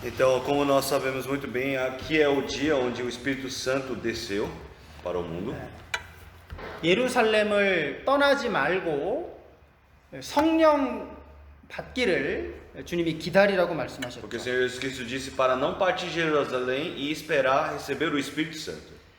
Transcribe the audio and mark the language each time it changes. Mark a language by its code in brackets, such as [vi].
[pt] Então, como nós sabemos muito bem, aqui é o dia onde o Espírito Santo desceu para o mundo. [ko] 예루살렘을 떠나지 말고 성령 받기를 주님이 기다리라고 말씀하셨죠. [pt] Porque o Senhor Jesus Cristo disse para não partir de Jerusalém e esperar receber o Espírito Santo.